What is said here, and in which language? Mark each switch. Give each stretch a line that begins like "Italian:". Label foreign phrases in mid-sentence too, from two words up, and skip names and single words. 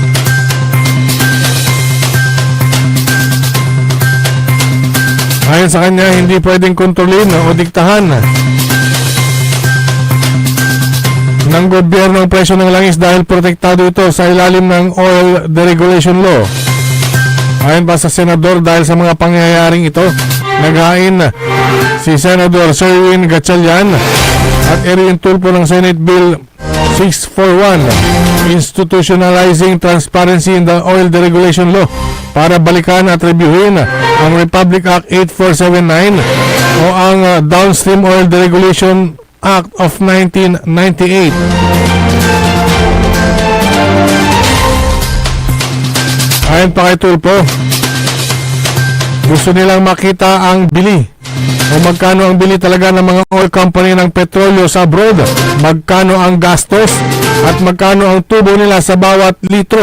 Filipino: Ayon sa kanya, hindi pwedeng kontrolin o diktahan ng gobyerno ang presyo ng langis dahil protektado ito sa ilalim ng Oil Deregulation Law. Ayon pa sa senador, dahil sa mga pangyayaring ito, naghain si Senador Sherwin Gatchalian at Erwin Tulfo ng Senate Bill 641 institutionalizing transparency in the Oil Deregulation Law para balikan at reviewin ang Republic Act 8479 o ang Downstream Oil Deregulation Act of 1998. Ayon pa kay Tulfo, gusto nilang makita ang bili o magkano ang bili talaga ng mga
English: oil company
Filipino: ng petrolyo sa abroad, magkano ang gastos at magkano ang tubo nila sa bawat litro.